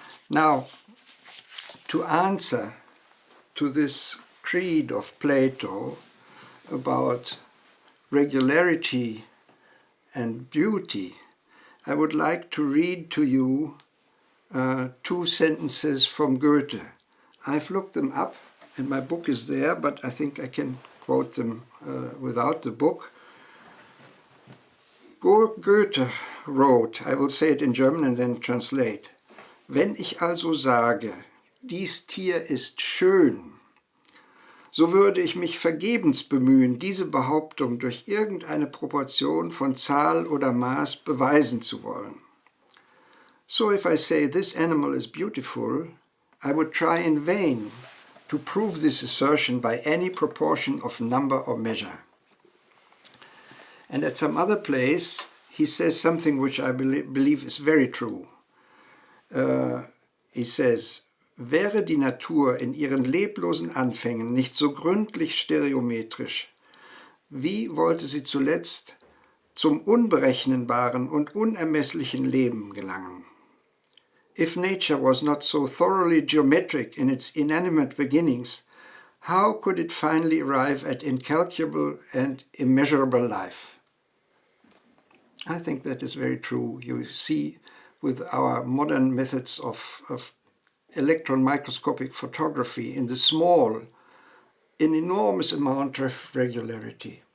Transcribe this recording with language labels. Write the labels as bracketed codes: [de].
[en] Now, to answer to this creed of Plato about regularity and beauty, I would like to read to you 2 sentences from Goethe. I've looked them up and my book is there, but I think I can quote them without the book. Goethe wrote, I will say it in German and then translate. [de] Wenn ich also sage, dies Tier ist schön, so würde ich mich vergebens bemühen, diese Behauptung durch irgendeine Proportion von Zahl oder Maß beweisen zu wollen. [en] So if I say this animal is beautiful, I would try in vain to prove this assertion by any proportion of number or measure. And at some other place, he says something which I believe is very true. He says, [de] wäre die Natur in ihren leblosen Anfängen nicht so gründlich stereometrisch, wie wollte sie zuletzt zum unberechenbaren und unermesslichen Leben gelangen? [en] If nature was not so thoroughly geometric in its inanimate beginnings, how could it finally arrive at incalculable and immeasurable life? I think that is very true. You see, with our modern methods of electron microscopic photography, in the small, an enormous amount of regularity.